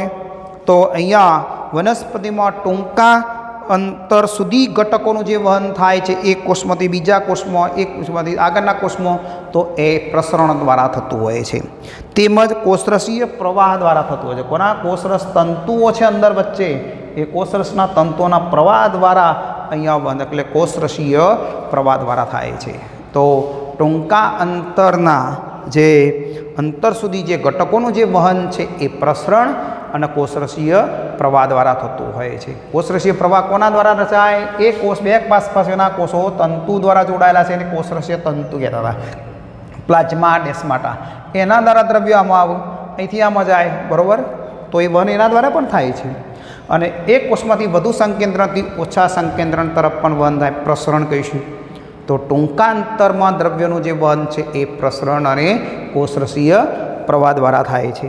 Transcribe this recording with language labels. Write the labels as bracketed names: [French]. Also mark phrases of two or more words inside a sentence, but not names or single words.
[Gujarati] તો અહીંયા વનસ્પતિમાં ટૂંકા અંતર સુધી ઘટકોનું જે વહન થાય છે એક કોષમાંથી બીજા કોષમાં, એક કોષમાંથી આગળના કોષમાં, તો એ પ્રસરણ દ્વારા થતું હોય છે। તેમજ કોષરસીય પ્રવાહ દ્વારા થતું હોય છે। કોના? કોષરસ તંતુઓ છે અંદર વચ્ચે, એ કોષરસના તંતુઓના પ્રવાહ દ્વારા અહીંયા વહન એટલે કોષરસીય પ્રવાહ દ્વારા થાય છે। તો ટૂંકા અંતરના જે અંતર સુધી જે ઘટકોનું જે વહન છે એ પ્રસરણ અને કોષરસીય પ્રવાહ દ્વારા થતું હોય છે। કોષરસીય પ્રવાહ કોના દ્વારા રચાય? એક કોષ બે પાસપાસના કોષો તંતુ દ્વારા જોડાયેલા છે, કોષરસીય તંતુ કહેતા હતા। પ્લાઝ્મા, ડેસ્માટા, એના દ્વારા દ્રવ્ય આમાં આવે, અહીંથી આમાં જાય, બરાબર। તો એ વહન એના દ્વારા પણ થાય છે। અને એક કોષમાંથી વધુ સંકેન્દ્રણથી ઓછા સંકેન્દ્રણ તરફ પણ વહન થાય, પ્રસરણ કહીશું। તો ટૂંકા અંતરમાં દ્રવ્યનું જે વહન છે એ પ્રસરણ અને કોષરસીય પ્રવાહ દ્વારા થાય છે।